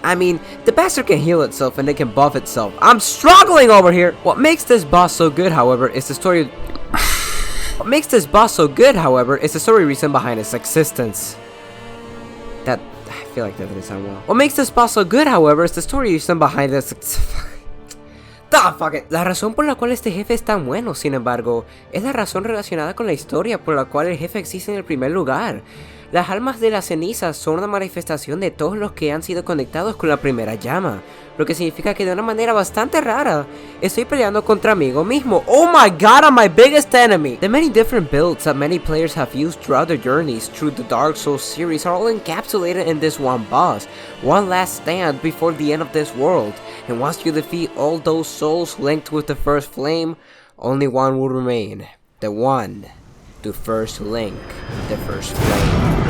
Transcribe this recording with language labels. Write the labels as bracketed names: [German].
[English] I mean, the bastard can heal itself and it can buff itself. I'm struggling over here! What makes this boss so good, however, is the story. What makes this boss so good, however, is the story reason behind its existence. I feel like that didn't sound well. What makes this boss so good, however, is the story reason behind its. Fuck it. [Spanish] La razón por la cual este jefe es tan bueno, sin embargo, es la razón relacionada con la historia por la cual el jefe existe en el primer lugar. Las almas de las cenizas son una manifestación de todos los que han sido conectados con la primera llama, lo que significa que de una manera bastante rara, estoy peleando contra mí mismo. [English] Oh my god, I'm my biggest enemy! The many different builds that many players have used throughout their journeys through the Dark Souls series are all encapsulated in this one boss, one last stand before the end of this world, and once you defeat all those souls linked with the first flame, only one will remain, the one to first link the first flame.